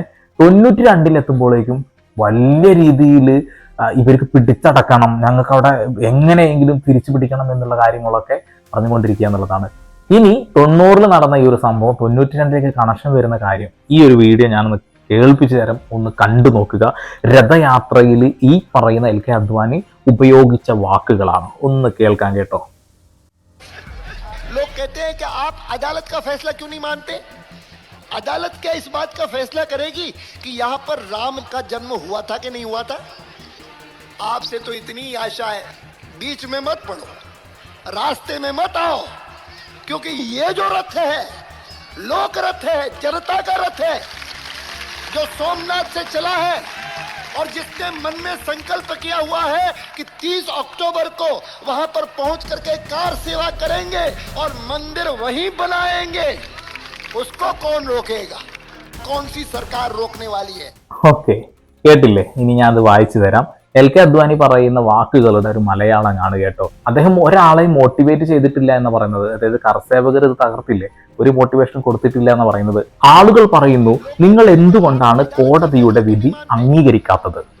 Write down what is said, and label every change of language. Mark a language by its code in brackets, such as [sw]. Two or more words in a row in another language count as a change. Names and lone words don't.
[ml] 92-ലെത്തുമ്പോഴേക്കും വലിയ രീതിയിൽ ഇവർക്ക് പിടിച്ചടക്കണം, ഞങ്ങൾക്ക് അവിടെ എങ്ങനെയെങ്കിലും തിരിച്ചു പിടിക്കണം എന്നുള്ള കാര്യങ്ങളൊക്കെ പറഞ്ഞുകൊണ്ടിരിക്കുക എന്നുള്ളതാണ്. ഇനി 90 നടന്ന ഈ ഒരു സംഭവം 92-ലേക്ക് കണക്ഷൻ വരുന്ന കാര്യം ഈ ഒരു വീഡിയോ ഞാനൊന്ന് കേൾപ്പിച്ചു തരാം, ഒന്ന് കണ്ടു നോക്കുക. രഥയാത്രയിൽ ഈ പറയുന്ന എൽ കെ അദ്വാനി ഉപയോഗിച്ച വാക്കുകളാണ്, ഒന്ന് കേൾക്കാൻ കേട്ടോ. [hi] लोग कहते हैं कि आप अदालत का फैसला क्यों नहीं मानते? अदालत क्या इस बात का फैसला करेगी कि यहाँ पर राम का जन्म हुआ था कि नहीं हुआ था? आपसे तो इतनी आशा है, बीच में मत पड़ो, रास्ते में मत आओ, क्योंकि ये जो रथ है लोक रथ है, जनता का रथ है, जो सोमनाथ से चला है और जिसने मन में संकल्प किया हुआ है कि 30 अक्टूबर को वहां पर पहुंच करके कार सेवा करेंगे और मंदिर वहीं बनाएंगे, उसको कौन रोकेगा? कौन सी सरकार रोकने वाली है? [ml] ഓക്കെ, കേട്ടില്ലേ? ഇനി ഞാൻ അത് വായിച്ചു തരാം. എൽ കെ അദ്വാനി പറയുന്ന വാക്കുകളുടെ ഒരു മലയാളം ആണ് കേട്ടോ. അദ്ദേഹം ഒരാളെയും മോട്ടിവേറ്റ് ചെയ്തിട്ടില്ല എന്ന് പറയുന്നത്, അതായത് കർസേവകർ ഇത് തകർത്തില്ലേ, ഒരു മോട്ടിവേഷൻ കൊടുത്തിട്ടില്ല എന്ന് പറയുന്നത്. ആളുകൾ പറയുന്നു, നിങ്ങൾ എന്തുകൊണ്ടാണ് കോടതിയുടെ വിധി അംഗീകരിക്കാത്തത്?